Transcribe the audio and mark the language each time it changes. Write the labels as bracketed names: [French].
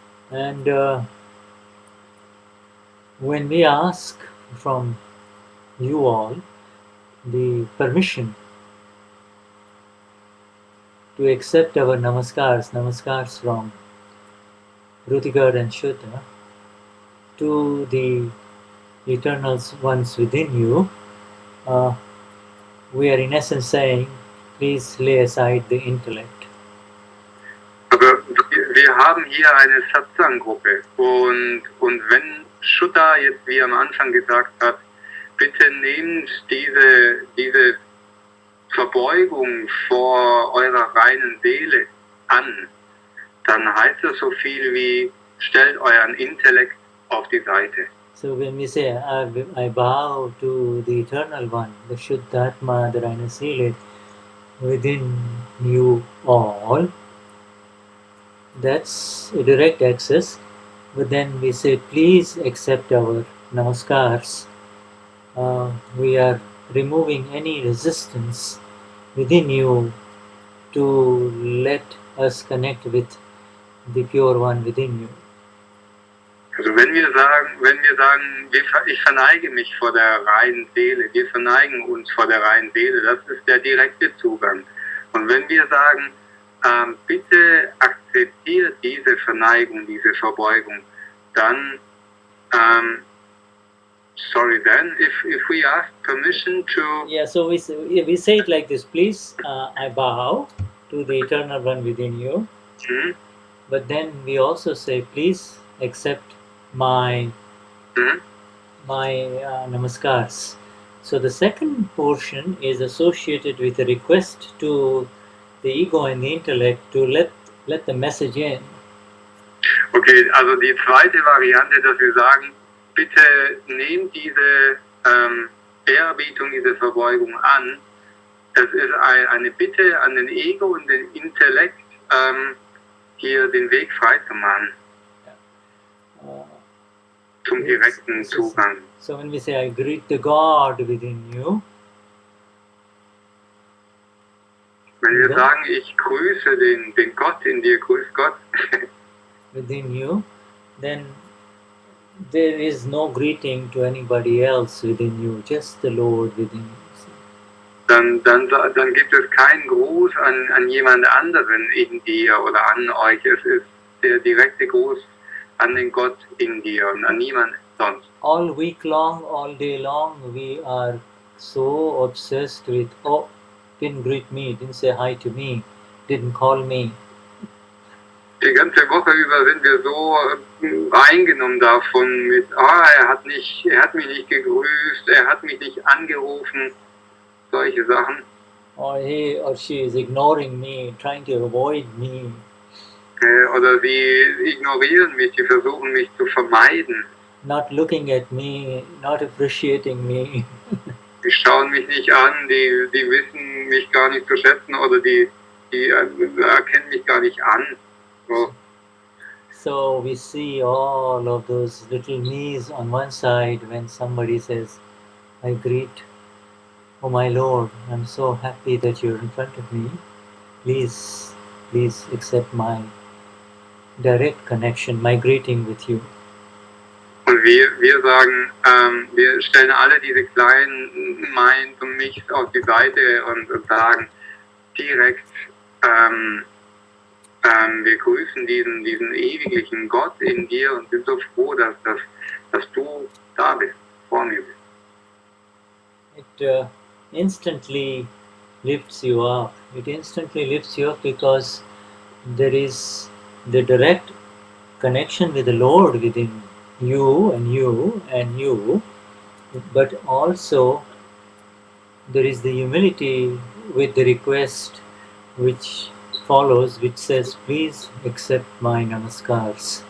[English] And when we ask from you all the permission to accept our namaskars from Ruediger and Shuddha to the eternal ones within you, we are in essence saying, please lay aside the intellect. [German] Aber wir haben hier eine Satsang-Gruppe und wenn Shuddha jetzt wie am Anfang gesagt hat, bitte nehmt diese Verbeugung vor eurer reinen Seele an, dann heißt das so viel wie, stellt euren Intellekt auf die Seite. [English] So when we say, I bow to the Eternal One, the Shuddhatma, the [German] reine Seele [English] within you all, that's a direct access. But then we say, please accept our namaskars. We are removing any resistance within you to let us connect with the pure one within you. [German] Also wenn wir sagen, ich verneige mich vor der reinen Seele, wir verneigen uns vor der reinen Seele, das ist der direkte Zugang. Und wenn wir sagen, bitte akzeptiert diese Verneigung, diese Verbeugung, dann, [English] if we ask permission to... Yeah, so we say it like this, please, I bow to the Eternal One within you. But then we also say, please accept my namaskars. So the second portion is associated with a request to the ego and the intellect to let the message in. [German] Okay, also die zweite Variante, dass wir sagen, bitte nehmt diese Ehrerbietung, diese Verbeugung an. Das ist eine Bitte an den Ego und den Intellekt, hier den Weg frei zu machen. Zum direkten Zugang. [English] So when we say, I greet the God within you. [German] Wenn wir sagen, ich grüße den Gott in dir, grüß Gott. [English] Within you, then there is no greeting to anybody else within you, just the Lord within you. [German] Dann gibt es keinen Gruß an jemand anderen in dir oder an euch. Es ist der direkte Gruß an den Gott in dir und an niemand sonst. [English] All week long, all day long, we are so obsessed with, oh, didn't greet me, didn't say hi to me, didn't call me. [German] Die ganze Woche über sind wir so eingenommen davon mit, er hat mich nicht gegrüßt, er hat mich nicht angerufen, solche Sachen. [English] Or he or she is ignoring me, trying to avoid me. [German] Oder sie ignorieren mich, sie versuchen mich zu vermeiden. [English] Not looking at me, not appreciating me. [German] Die schauen mich nicht an, die wissen mich gar nicht zu schätzen oder die erkennen mich gar nicht an. [English] So we see all of those little me's on one side when somebody says, I greet, oh my Lord, I'm so happy that you're in front of me. Please accept my direct connection, my greeting with you. [German] Und wir sagen, wir stellen alle diese kleinen Minds und Michs auf die Seite und sagen direkt, wir grüßen diesen ewiglichen Gott in dir und sind so froh, dass du da bist, vor mir bist. [English] It instantly lifts you up. It instantly lifts you up because there is the direct connection with the Lord within you and you and you, but also there is the humility with the request which follows, which says, please accept my namaskars.